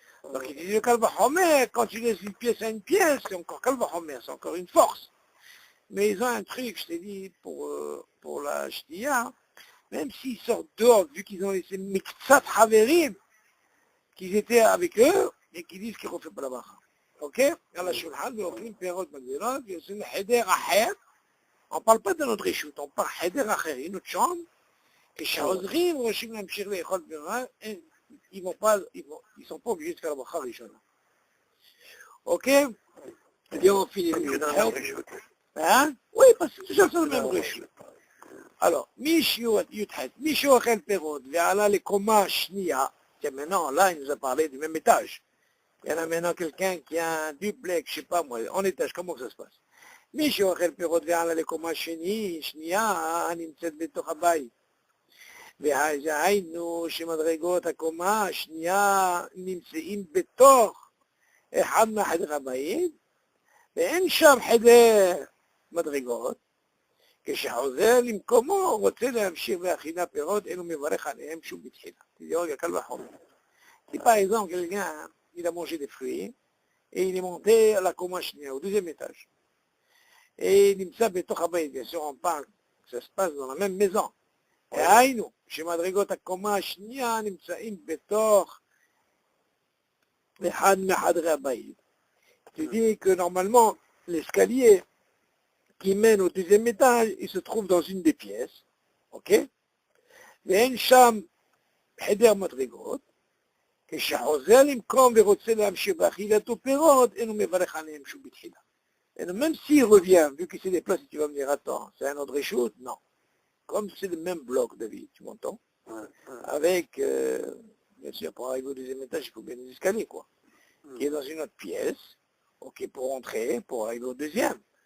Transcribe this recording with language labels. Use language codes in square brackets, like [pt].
[fr] Donc, il dit le Kalvachomer, quand tu laisses une pièce à une pièce, c'est encore Kalvachomer, c'est encore une force. Mais ils ont un truc, je t'ai dit, pour la Shtiya, même s'ils sortent dehors, vu qu'ils ont laissé Miktsat Haverim, qu'ils étaient avec eux, et qu'ils disent qu'ils ne refont pas la bracha. Ok? [he] על השולחן ואוכלים פירות מגדירות ויוצאים לחדר אחר. [fr] On ne parle pas de notre réchoute, on parle [he] חדר אחר, [fr] une autre chambre. [he] כשחוזרים רוצים להמשיך לאכול פירות, [fr] ils sont pas obligés de faire la bracha [he] ראשונה. [fr] Ok? Et bien on finit le réchoute. Hein? Oui, parce que c'est le même réchoute. Alors, [he] מישהו אוכל פירות ועלה לקומה השנייה, [fr] maintenant là il nous a parlé du même étage. Il y en a maintenant quelqu'un qui a un duplex, je sais pas moi, en étage, comment ça se passe? [he] מישהו אוכל פירות ועלה לקומה שנייה הנמצאת בתוך הבית. והיינו שמדרגות הקומה השנייה נמצאים בתוך אחד מהחדר הבית, ואין שם חדר מדרגות. כשחוזר למקומו רוצה להמשיך באכילה פירות, אינו מברך עליהם שום בתחילה. תראו, קל וחומר. [fr] Si par exemple, quelqu'un, il a mangé des fruits, et il est monté à la Komashnia, au deuxième étage. Et il me dit, bien sûr, on parle, ça se passe dans la même maison. [he] Et היינו, שמדרגות הקומה השנייה נמצאים בתוך אחד מחדרי הבית. [fr] Tu dis que normalement, l'escalier qui mène au deuxième étage, il se trouve dans une des pièces, ok? [he] ואין שם חדר מדרגות, כשחוזר למקום ורוצה להמשיך באכילת פירות, אינו מברך עליהם שוב בתחילה. [fr] Et même s'il revient, vu qu'il s'est déplacé, tu vas me dire, attends, c'est un autre reshoot? Non. Comme c'est le même bloc, David, tu m'entends? Avec, bien sûr, pour arriver au deuxième étage, il faut bien des escaliers, quoi. Qui est dans une autre pièce, ok, pour entrer, pour arriver au deuxième.